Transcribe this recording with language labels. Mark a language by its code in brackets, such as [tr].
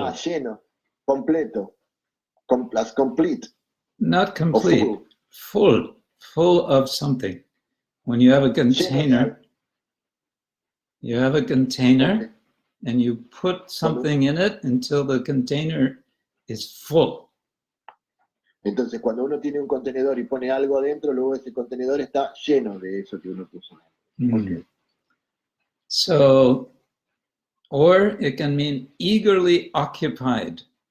[es] Lleno, completo, complete. [en] Not complete, full of something. When you have a container, Okay. and you put something in it until the container is full. [es] Entonces, cuando uno tiene un contenedor y pone algo adentro, luego ese contenedor está lleno de eso que uno puso. [en] Okay. So, or it can mean eagerly occupied.